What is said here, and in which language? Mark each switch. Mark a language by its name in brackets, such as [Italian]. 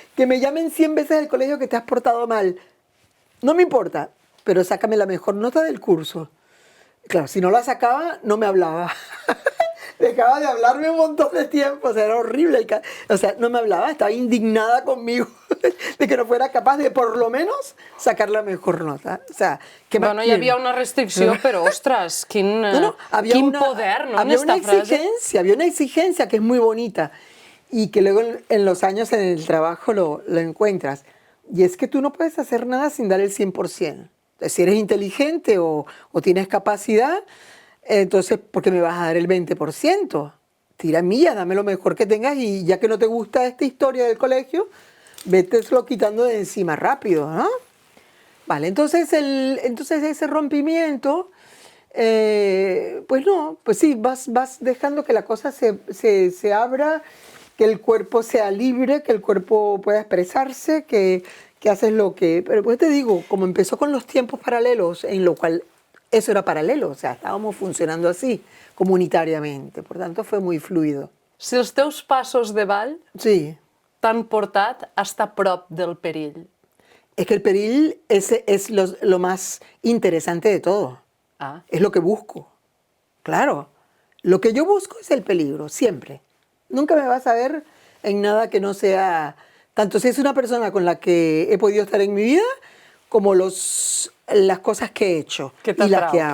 [Spanish] Que me llamen 100 veces al colegio que te has portado mal. No me importa, pero sácame la mejor nota del curso. Claro, si no la sacaba, no me hablaba. Dejaba de hablarme un montón de tiempo, o sea, era horrible. O sea, no me hablaba, estaba indignada conmigo de que no fuera capaz de, por lo menos, sacar la mejor nota. O sea, ¿qué más [Catalan] Bueno, hi havia una restricció, però, ostres, quin poder, [Spanish] ¿no? Había una exigencia que es muy bonita y que luego en los años en el trabajo lo encuentras. Y es que tú no puedes hacer nada sin dar el 100%. Entonces, si eres inteligente o tienes capacidad, entonces, ¿por qué me vas a dar el 20%? Tira millas, dame lo mejor que tengas y ya que no te gusta esta historia del colegio, véteselo quitando de encima rápido, ¿no? Vale, entonces ese rompimiento, pues no, pues sí, vas dejando que la cosa se abra, que el cuerpo sea libre, que el cuerpo pueda expresarse, que haces lo que... Pero pues te digo, como empezó con los tiempos paralelos, en lo cual... Eso era paralelo, o sea, estábamos funcionando así, comunitariamente. Por tanto, fue muy fluido. [Catalan] Si els teus passos de ball t'han portat [Spanish] hasta [Catalan] prop del perill. [Spanish] Es que el perill es lo más interesante de todo. Es lo que busco. Claro, lo que yo busco es el peligro, siempre. Nunca me vas a ver en nada que no sea... Tanto si es una persona con la que he podido estar en mi vida, como las cosas que he hecho y las que hago.